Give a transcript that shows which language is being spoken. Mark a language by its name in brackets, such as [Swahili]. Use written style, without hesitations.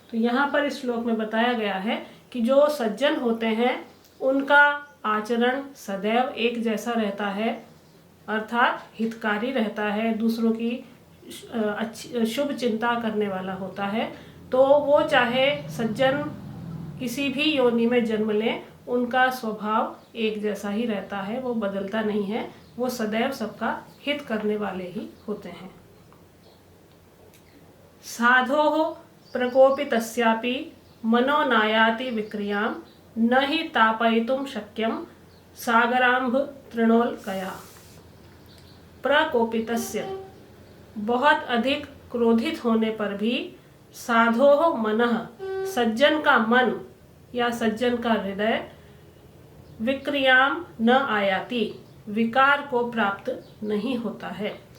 [Hindi] तो यहाँ पर इस श्लोक में बताया गया है कि जो सज्जन होते हैं उनका आचरण सदैव एक जैसा रहता है, अर्थात हितकारी रहता है, दूसरों की अच्छी शुभ चिंता करने वाला होता है। तो वो चाहे सज्जन किसी भी योनि में जन्म लें, उनका स्वभाव एक जैसा ही रहता है, वो बदलता नहीं है, वो सदैव सबका हित करने वाले ही होते हैं। [Sanskrit] साधोः प्रकोपितस्यापि मनो नायाति विक्रियां न हि तापयितुं शक्यं सागरांभ तृणोल्कया। प्रकोपितस्य, [Hindi] बहुत अधिक क्रोधित होने पर भी, [Sanskrit] साधोः मनः, [Hindi] सज्जन का मन या सज्जन का हृदय, [Sanskrit] विक्रियां न आयाति, [Hindi] विकार को प्राप्त नहीं होता है।